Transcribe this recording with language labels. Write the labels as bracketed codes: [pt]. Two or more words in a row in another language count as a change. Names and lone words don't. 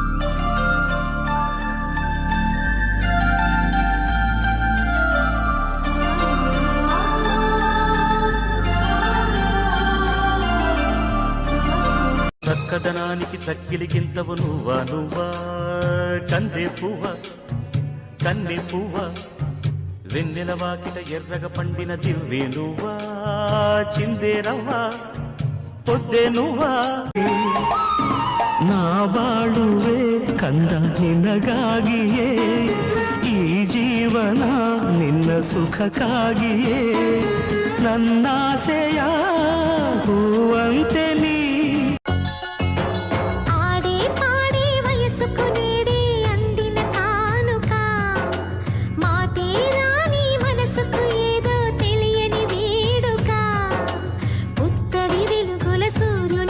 [te] చక్కదనానికి చక్కిలికింతవు నువ్వా నువ్వా కందే పువ్వా కన్నె పువ్వా వెన్నెల వాకిట ఎర్రగ పండిన దివ్వే నువ్వా చిందే రవ్వా పొద్దే నువ్వా [kn] నా ಬಾಳುವೆ ಕಂದ ನಿನಗಾಗಿಯೇ ಈ ಜೀವನ ನಿನ್ನ ಸುಖಕ್ಕಾಗಿಯೇ ನನ್ನಾಸೆಯ ಹೂವಂತೆ ನೀ [te] ఆడే పాడే వయసుకు నేడే అందిన కానుక మాటే రాని మనసుకు ఏదో తెలియని వేడుక పుత్తడి వెలుగుల సూర్యుని